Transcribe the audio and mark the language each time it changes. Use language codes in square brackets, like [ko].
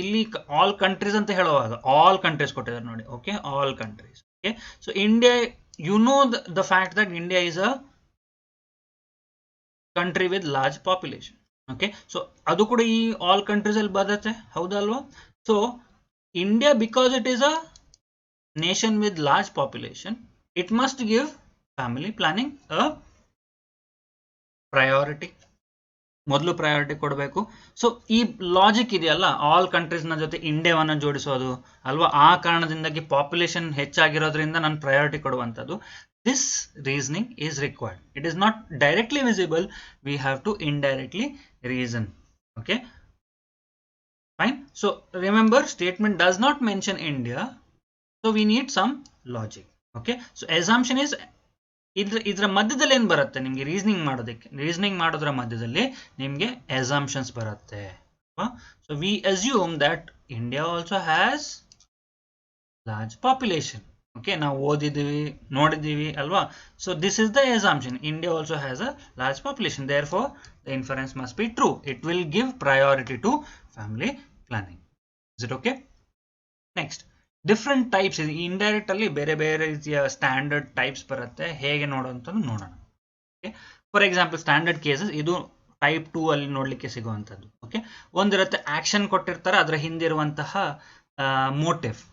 [kn] ಇಲ್ಲಿ all countries ಅಂತ ಹೇಳುವಾಗ ಆಲ್ ಕಂಟ್ರೀಸ್ ಕೊಟ್ಟಿದ್ದಾರೆ ನೋಡಿ. [en] Okay, all countries. Okay, so India, you know the fact that India is a country with large population. [kn] Okay, so ಅದು ಕೂಡ ಈ ಆಲ್ ಕಂಟ್ರೀಸ್ ಅಲ್ಲಿ ಬರುತ್ತೆ, ಹೌದಲ್ವಾ? So India, because it is a [en] nation with large population, it must give family planning a priority. [kn] ಮೊದಲು priority ಕೊಡಬೇಕು. So ಈ logic ಇದೆಯಲ್ಲ, ಆಲ್ ಕಂಟ್ರೀಸ್ ನ ಜೊತೆ ಇಂಡಿಯಾವನ್ನು ಜೋಡಿಸೋದು ಅಲ್ವಾ? ಆ ಕಾರಣದಿಂದಾಗಿ ಪಾಪ್ಯುಲೇಷನ್ ಹೆಚ್ಚಾಗಿರೋದ್ರಿಂದ ನಾನು ಪ್ರಯಾರಿಟಿ ಕೊಡುವಂಥದ್ದು. [en] This reasoning is required. It is not directly visible, we have to indirectly reason. Okay, fine. So remember, statement does not mention India, so we need some logic. Okay, so assumption is [kn] ಇದರ ಮಧ್ಯದಲ್ಲಿ ಏನು ಬರುತ್ತೆ ನಿಮಗೆ reasoning ಮಾಡೋದಕ್ಕೆ? Reasoning ಮಾಡೋದ್ರ ಮಧ್ಯದಲ್ಲಿ ನಿಮಗೆ assumptions ಬರುತ್ತೆ. [en] So we assume that India also has large population. [kn] Okay, ನಾವು ಓದಿದ್ದೀವಿ, ನೋಡಿದ್ದೀವಿ ಅಲ್ವಾ? [en] So this is the assumption, India also has a large population, therefore the inference must be true. It will give priority to family planning. Is it okay? [kn] Next, different types ಇದೆ. Indirect ಅಲ್ಲಿ ಬೇರೆ ಬೇರೆ ರೀತಿಯ standard types ಬರುತ್ತೆ, ಹೇಗೆ ನೋಡೋಂತ ನೋಡೋಣ. Okay, [en] for example standard cases, [kn] ಇದು type 2 ಅಲ್ಲಿ ನೋಡ್ಲಿಕ್ಕೆ ಸಿಗುವಂಥದ್ದು. ಓಕೆ, ಒಂದಿರುತ್ತೆ ಆಕ್ಷನ್ ಕೊಟ್ಟಿರ್ತಾರೆ, ಅದರ ಹಿಂದಿರುವಂತಹ ಮೋಟಿವ್